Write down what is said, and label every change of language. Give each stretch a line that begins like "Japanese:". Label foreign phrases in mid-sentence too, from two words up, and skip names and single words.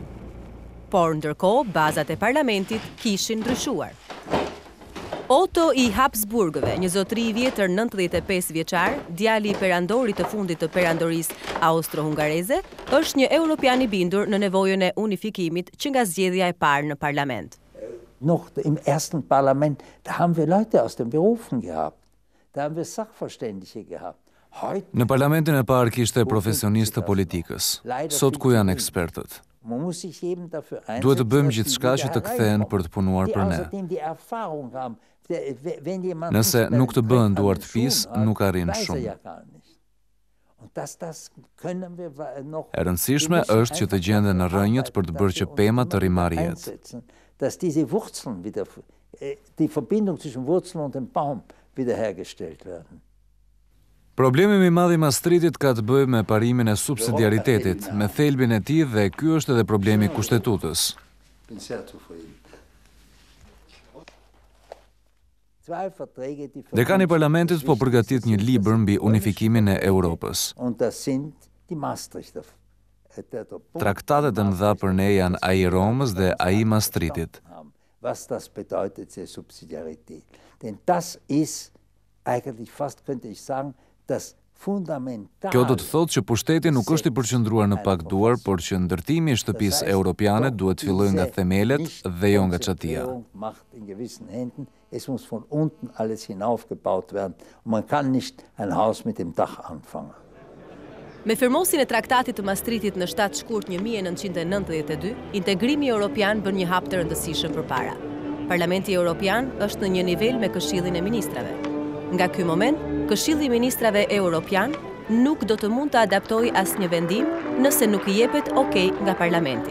Albanian: Por ndërkohë, bazat e parlamentit kishin ndryshuar. Otto i Habsburgëve, një zotëri i vjetër 95 vjeçar, djali i perandorit të fundit të perandorisë austro-hungareze, është një europian i bindur në nevojën e unifikimit që nga zgjedhja e parë në parlament.
German: Noch im ersten Parlament, da haben wir Leute aus den Berufen gehabt. Da haben wir Sachverständige gehabt.
Albanian: Në parlamentin e parë kishte profesionistë të politikës. Sot ku janë ekspertët? Duhet të bëjmë gjithçka që të kthehen për të punuar për ne. Nëse nuk të bëhen duart pis, nuk arrin shumë. E rëndësishme është që të gjenden në rrënjët për të bërë që pema të rimarrë jetë.
German: Dass diese Wurzeln wieder, die Verbindung zwischen Wurzeln und dem Baum wiederhergestellt werden.
Albanian: Problemi më i madh i Maastrichtit ka të bëjë me parimin e subsidiaritetit, me thelbin e tij dhe ky është edhe problemi i kushtetutës. Dekani i parlamentit po përgatit një libër mbi unifikimin e Europës. Traktatet e mëdha për ne janë ai i Romës dhe ai i Maastrichtit.
German: Was das bedeutet, die Subsidiarität. Denn das ist eigentlich fast, könnte ich sagen,
Albanian: Kjo do të thotë që pushteti nuk është i përqendruar në pak duar, por që ndërtimi i shtëpisë europiane duhet fillojë nga themelet dhe jo nga çatia.
German: Es muss von unten alles hinaufgebaut werden. Man kann nicht ein Haus mit dem Dach anfangen.
Albanian: Me firmosin e traktatit të Maastrichtit në 7 shkurt 1992, integrimi europian bën një hap të rëndësishëm përpara. Parlamenti Europian është në një nivel me Këshillin e Ministrave. Nga ky moment, Këshilli i Ministrave Europian nuk do të mund të adaptojë asnjë vendim nëse nuk i jepet okay nga Parlamenti.